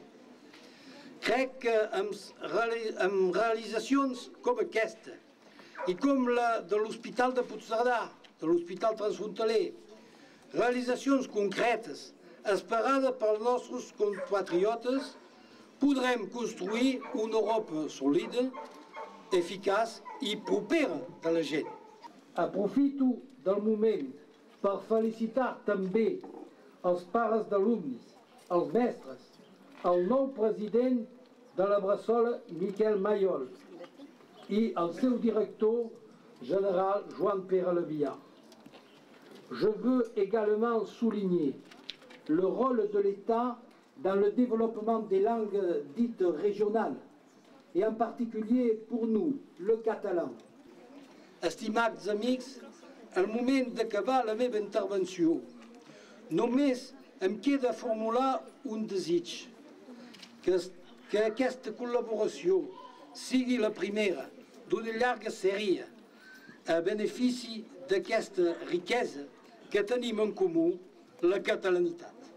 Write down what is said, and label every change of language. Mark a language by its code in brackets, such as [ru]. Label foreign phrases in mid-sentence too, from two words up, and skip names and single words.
[ca] Crec que amb realitzacions com aquesta i com la de l'Hospital de Puigcerdà, de l'Hospital Transfrontaler, realitzacions concretes esperades pels nostres compatriotes, podrem construir una Europa sòlida, eficaç i propera de la gent. Aprofito del moment per felicitar també els pares d'alumnes, els mestres, el nou president de la Bressola, Miquel Mayol, [fr] et le seu directeur général, Joan Pere Levian. Je veux également souligner le rôle de l'État dans le développement des langues dites régionales, et en particulier pour nous, le catalan. [ca] Estimats amics, al moment d'acabar la meva intervenció, només em queda formular un desig, que aquesta col·laboració sigui la primera d'una llarga sèrie a benefici d'aquesta riquesa que tenim en comú, la catalanitat.